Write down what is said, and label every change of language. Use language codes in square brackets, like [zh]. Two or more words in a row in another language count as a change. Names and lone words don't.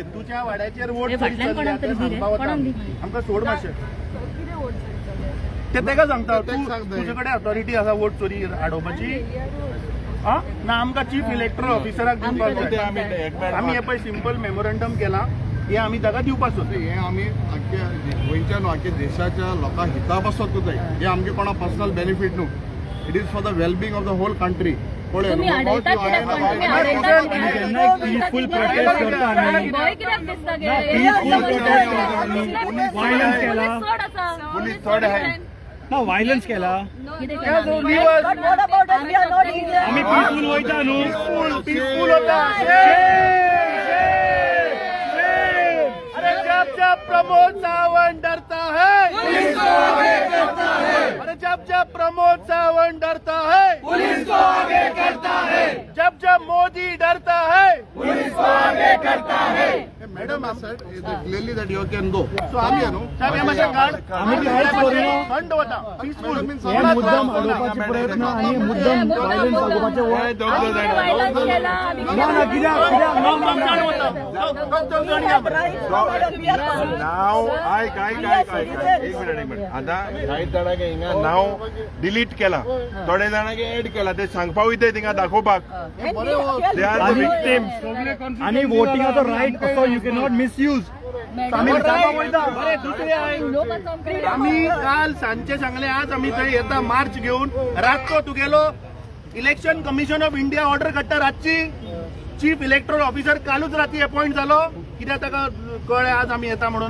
[kok] तुझ्या वाड्याचेर वोट चोरी चल्ल्या ते सांगपा होता। आमकां सोड मातशें ते तेका सांगता, तुझे कडेन अथॉरिटी आसा वोट चोरी आडोवपाची? ना आमकां चीफ इलेक्टोरल ऑफिसराक दिवपाक जाय। आमी हे पळय [en] simple memorandum [kok] केला, हे आमी ताका दिवपाक सोदता। हे आमी आख्या गोंयच्या न्हू आख्या देशाच्या लोकां हिता पासत जाय। हे आमगे कोणा [en] personal benefit [kok] न्हू, [en] It is for the wellbeing of the whole country. [kok] तुम्ही आडयतात कित्याक पण तुम्ही आडयतात कित्याक? [en] peaceful protest [kok] करता आमी, भय कित्याक दिसता गे? [en] peaceful protest [kok] करता आमी, वायलन्स केला, पोलीस चढ आहे ना वायलन्स केला। कितें आम्ही पीसफुल वयता न्हू, पीसफुल होता। [hi] अरे जब जब प्रमोद सावंत डरता है, पुलिस को आगे करता है। अरे जब जब प्रमोद सावंत डरता है, पुलिस को आगे करता है। जब जब मोदी डरता है, पुलिस को आगे करता है। [en] Madam clearly that you can go. [kok] सो आमी न्हू आम्ही थंड होता, पीसफुल [mr] मुद्दाम प्रयत्न आणि मुद्दाम [kok] नाव ऐक एक मिनिट आता काही जाणांगे हिंगा नाव डिलीट केला, थोडे जाणांगे एड केला, ते सांगपा वयता थिंगा दाखोवपाक [en] they are the victims. [kok] आणि वोटिंगाचो राईट असो [en] you cannot misuse. [kok] आम्ही काल सांजचे सांगले, आज आम्ही थंय येता मार्च घेऊन। रातचो तुगेलो इलेक्शन कमिशन ऑफ इंडिया ऑर्डर काडटा रातची। चीफ इलेक्टोरल ऑफिसर कालूच राती अपॉइंट जालो, कित्याक ताका कळ्ळें आज आमी येता म्हणून।